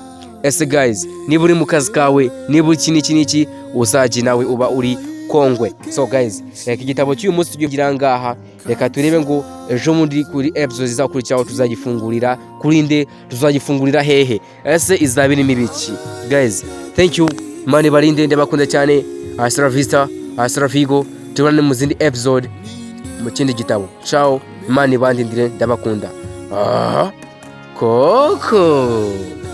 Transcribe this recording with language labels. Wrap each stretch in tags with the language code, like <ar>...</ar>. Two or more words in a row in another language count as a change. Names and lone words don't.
<rw>Ese guys niba uri mu kazi kawe, niba iki niki uzajye nawe uba uri kongwe.</rw> <en>So guys</en> <rw>reka igitabo cy'uyu munsi tugira ngaha, reka turebe ngo ejo muri kuri episode zizakurikiraho tuzagifungurira kuri nde, tuzagifungurira hehe, ese izabiri n'ibiki?</rw> <en>Guys thank you,</en> <rw>mani barinde ndabakunda cyane.</rw> <es>Hasta la vista, hasta la figo,</es> <rw>tubane mu zindi episode mu kindi gitabo. Ciao, mani bandindire ndabakunda. koko</rw>